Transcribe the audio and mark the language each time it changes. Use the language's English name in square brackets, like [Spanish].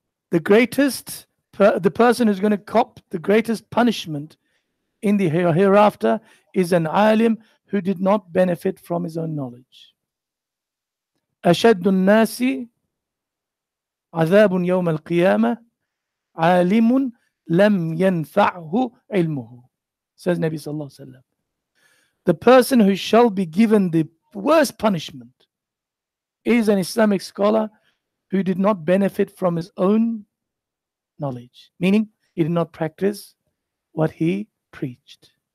[English] The greatest, the person who's going to cop the greatest punishment in the hereafter is an alim who did not benefit from his own knowledge. [Arabic] أشد الناس عذاب يوم القيامة عالم لم ينفعه علمه, says Nabi Sallallahu Alaihi Wasallam. [English] The person who shall be given the worst punishment is an Islamic scholar who did not benefit from his own knowledge, meaning he did not practice what he preached.